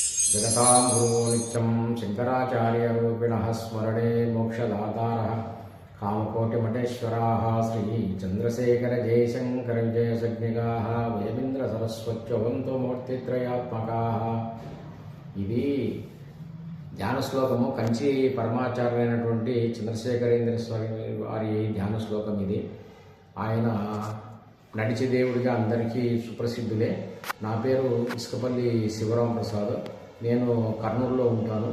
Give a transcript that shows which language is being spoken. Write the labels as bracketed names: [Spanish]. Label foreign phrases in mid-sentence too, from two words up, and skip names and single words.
[Sanskrit] जगतां गुरो नित्यं शङ्कराचार्यरूपिणः स्मरणे मोक्षदातारः कामकोटिमठेश्वराः श्रीचन्द्रशेखरजयशङ्करजयसज्ञिकाः वेमीन्द्रसरस्वत्यवन्तो मूर्तित्रयात्मकाः। [Telugu] ఇది ధ్యాన శ్లోకము కంచి పరమాచార్యులైనటువంటి చంద్రశేఖరేంద్ర స్వామి వారి ధ్యాన శ్లోకం ఇది. ఆయన నడిచే దేవుడిగా అందరికీ సుప్రసిద్ధులే. నా పేరు ఇసుకపల్లి శివరామ ప్రసాద్. నేను కర్నూలులో ఉంటాను.